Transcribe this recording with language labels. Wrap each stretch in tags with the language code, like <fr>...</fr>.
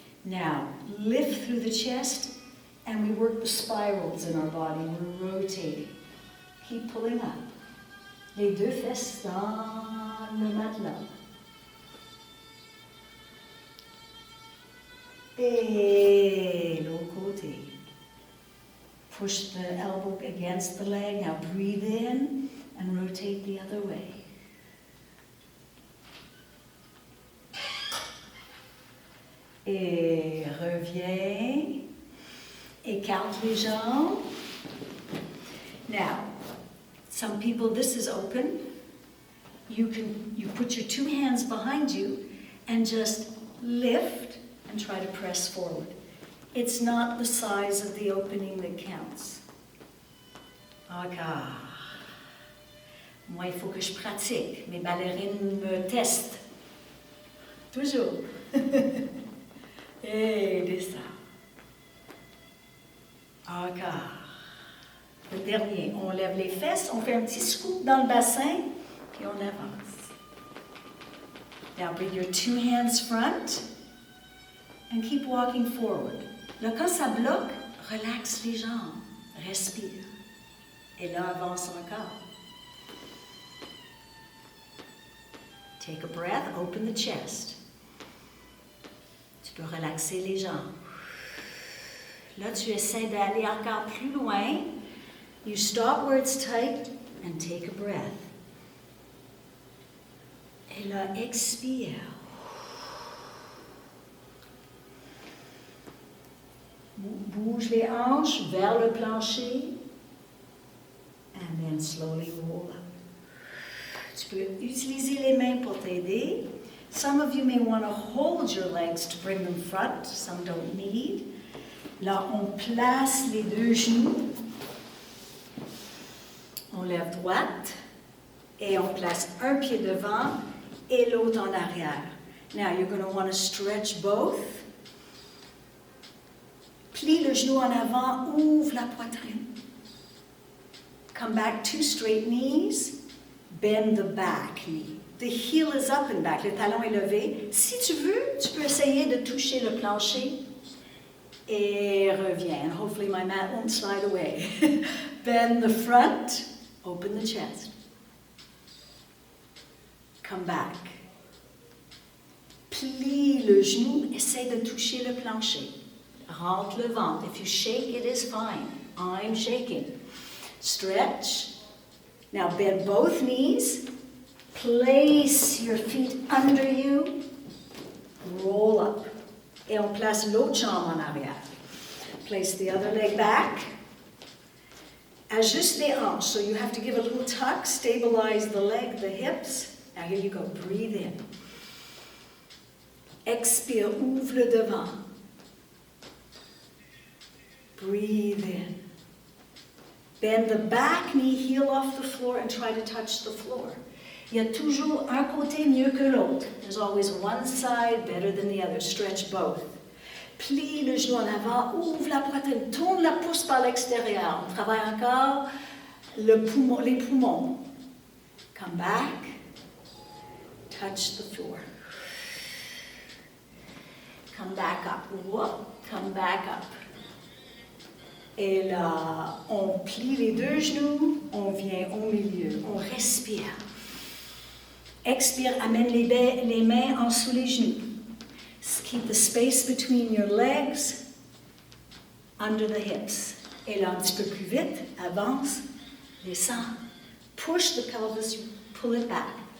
<en>Now, lift through the chest and we work the spirals in our body. We're rotating. Keep pulling up.</en> <fr>Les deux fesses dans le matelas. Et l'autre côté.</fr> <en>Push the elbow against the leg. Now breathe in and rotate the other way.</en> <fr>Et reviens. Écarte les jambes.</fr> <en>Now, some people, this is open. You put your two hands behind you and just lift and try to press forward. It's not the size of the opening that counts.</en> <fr>Encore. Moi, il faut que je pratique. Mes ballerines me testent. Toujours. Et descends. Encore. Le dernier, on lève les fesses, on fait un petit scoop dans le bassin, puis on avance.</fr> <en>Now bring your two hands front and keep walking forward.</en> <fr>Là, quand ça bloque, relaxe les jambes, respire. Et là, avance encore.</fr> <en>Take a breath, open the chest.</en> <fr>Tu peux relaxer les jambes. Là, tu essaies d'aller encore plus loin.</fr> <en>You stop where it's tight and take a breath.</en> <fr>Et là, expire. Bouge les hanches vers le plancher.</fr> <en>And then slowly roll up.</en> <fr>Tu peux utiliser les mains pour t'aider.</fr> <en>Some of you may want to hold your legs to bring them front. Some don't need.</en> <fr>Là, on place les deux genoux. On lève droite et on place un pied devant et l'autre en arrière.</fr> <en>Now, you're going to want to stretch both.</en> <fr>Plie le genou en avant, ouvre la poitrine.</fr> <en>Come back, two straight knees. Bend the back knee. The heel is up and back,</en> <fr>le talon est levé. Si tu veux, tu peux essayer de toucher le plancher. Et reviens.</fr> <en>And hopefully my mat won't slide away. Bend the front, open the chest. Come back.</en> <fr>Plie le genou, essaie de toucher le plancher. Rentre le ventre.</fr> <en>If you shake, it is fine. I'm shaking. Stretch. Now bend both knees. Place your feet under you. Roll up.</en> <fr>Et on place l'autre jambe en arrière.</fr> <en>Place the other leg back.</en> <fr>Ajuste les hanches.</fr> <en>So you have to give a little tuck. Stabilize the leg, the hips. Now here you go. Breathe in.</en> <fr>Expire. Ouvre le devant.</fr> <en>Breathe in. Bend the back knee, heel off the floor, and try to touch the floor.</en> <fr>Il y a toujours un côté mieux que l'autre.</fr> <en>There's always one side better than the other. Stretch both.</en> <fr>Plie le genou en avant, ouvre la poitrine, tourne la pouce par l'extérieur. On travaille encore les poumons.</fr> <en>Come back, touch the floor. Come back up. Whoop. Come back up.</en> <fr>Et là, on plie les deux genoux, on vient au milieu, on respire. Expire, amène les mains en dessous les genoux.</fr> <en>Keep the space between your legs, under the hips.</en> <fr>Et là, un petit peu plus vite, avance, descend.</fr> <en>Push the pelvis, pull it back.</en>